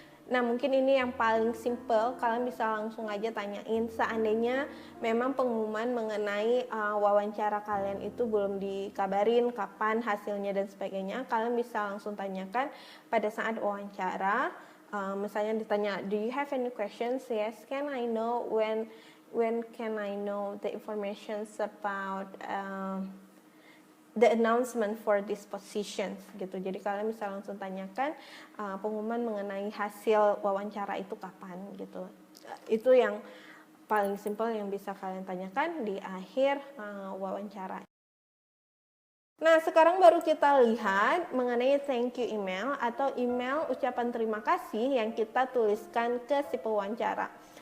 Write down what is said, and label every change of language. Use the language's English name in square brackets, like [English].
[Indonesian] Nah, mungkin ini yang paling simple, kalian bisa langsung aja tanyain. Seandainya memang pengumuman mengenai wawancara kalian itu belum dikabarin kapan hasilnya dan sebagainya, kalian bisa langsung tanyakan pada saat wawancara. Misalnya ditanya, do you have any questions? [English] Yes, can I know when can I know the information about the announcement for these positions gitu. [Indonesian] Jadi kalian bisa langsung tanyakan pengumuman mengenai hasil wawancara itu kapan gitu. Itu yang paling simpel yang bisa kalian tanyakan di akhir wawancara. Nah, sekarang baru kita lihat mengenai thank you email atau email ucapan terima kasih yang kita tuliskan ke si pewawancara.